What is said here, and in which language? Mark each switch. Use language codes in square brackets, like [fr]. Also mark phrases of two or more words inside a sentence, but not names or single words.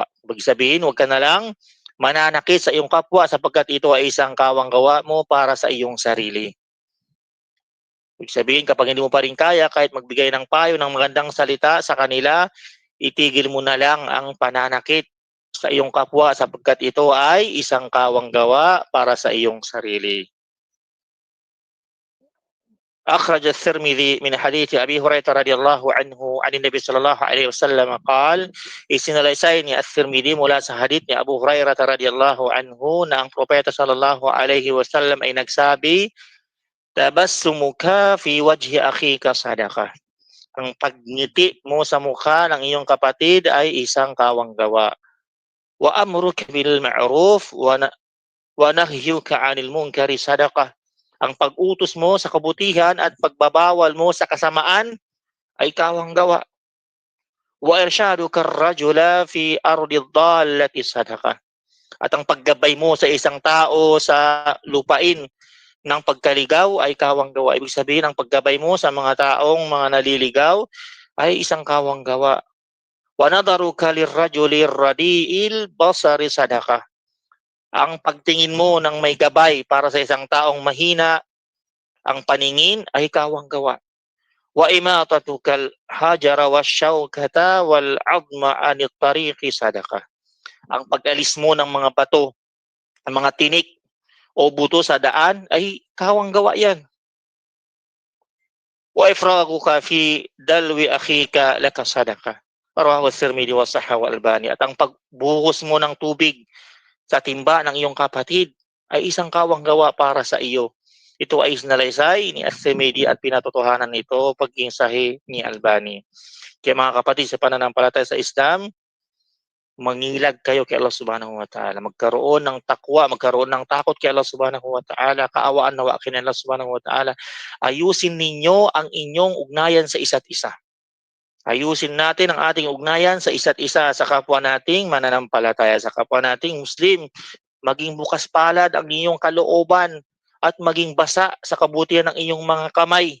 [tl] Ibig sabihin, huwag ka na lang mananakit sa iyong kapwa sapagkat ito ay isang kawang gawa mo para sa iyong sarili. Ibig sabihin, kapag hindi mo pa rin kaya, kahit magbigay ng payo ng magandang salita sa kanila, itigil mo na lang ang pananakit sa iyong kapwa sapagkat ito ay isang kawang gawa para sa iyong sarili. [ar] أخرج الترمذي من حديث أبي هريرة رضي الله عنه عن النبي صلى الله عليه وسلم قال [tl] isinalaysay ni at-Tirmidhi mula sa hadith ni Abu Hurairah [ar] رضي الله عنه [tl] na ang propeta [ar] صلى الله عليه وسلم [tl] ay nagsabi, [ar] تبسمك في وجه أخيك صدقة. [tl] Ang pagngiti mo sa mukha ng iyong kapatid ay isang kawang gawa. [ar] وأمرك بالمعروف ونهيك عن المنكر صدقة. [tl] Ang pag-utos mo sa kabutihan at pagbabawal mo sa kasamaan ay kawang gawa. [ar] وإرشادك الرجل في أرض الضلال صدقة. [tl] At ang paggabay mo sa isang tao sa lupain ng pagkaligaw ay kawang gawa. Ibig sabihin, ang paggabay mo sa mga taong mga naliligaw ay isang kawang gawa. [ar] ونظرك للرجل الرديء البصر صدقة. [tl] Ang pagtingin mo ng may gabay para sa isang taong mahina ang paningin ay kawang gawa. [ar] وإماطتك الحجر والشوكة والعظم عن الطريق صدقة. [tl] Ang pag-alis mo ng mga bato, ang mga tinik o buto sa daan ay kawang gawa yan. [ar] وإفراغك في دلو أخيك لك صدقة. رواه الترمذي وصححه الألباني. [tl] At ang pagbuhos mo ng tubig sa timba ng iyong kapatid ay isang kawang gawa para sa iyo. Ito ay isinalaysay ni at-Tirmidhi at pinatotohanan nito pagiging sahih ni Albani. Kaya mga kapatid, sa pananampalataya sa Islam, mangilag kayo kay Allah [ar] سبحانه وتعالى. [tl] Magkaroon ng takwa, magkaroon ng takot kay Allah [ar] سبحانه وتعالى. [tl] Kaawaan nawa kay Allah [ar] سبحانه وتعالى. [tl] Ayusin ninyo ang inyong ugnayan sa isa't isa. Ayusin natin ang ating ugnayan sa isa't isa, sa kapwa nating mananampalataya, sa kapwa nating Muslim. Maging bukas palad ang inyong kalooban at maging basa sa kabutihan ng inyong mga kamay.